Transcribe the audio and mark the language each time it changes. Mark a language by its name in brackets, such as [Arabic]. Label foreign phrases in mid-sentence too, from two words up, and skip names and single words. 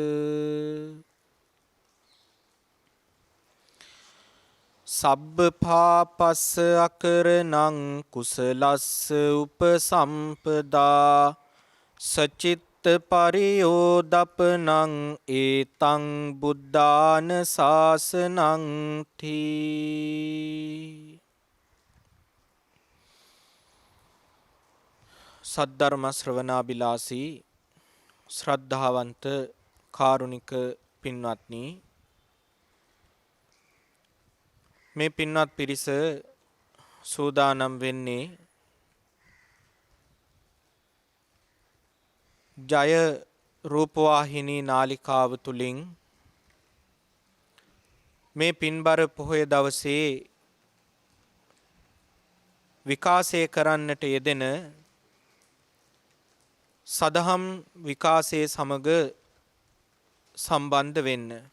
[Pali] සබ්බ පාපස්ස අකරණං කුසලස්ස උපසම්පදා සචිත් පරියෝදපනං ඒතං බුද්ධාන ශාසනං [Sinhala] තී සද්ධර්ම ශ්‍රවණාබිලාසී ශ්‍රද්ධාවන්ත කාරුණික පින්වත්නි, මේ පින්වත් පිරිස සූදානම් වෙන්නේ ජය රූපවාහිනී නාලිකාව තුලින් මේ පින්බර පොහොය දවසේ විකාශය කරන්නට යෙදෙන සදහම් විකාශයේ සමග සම්බන්ධ වෙන්න.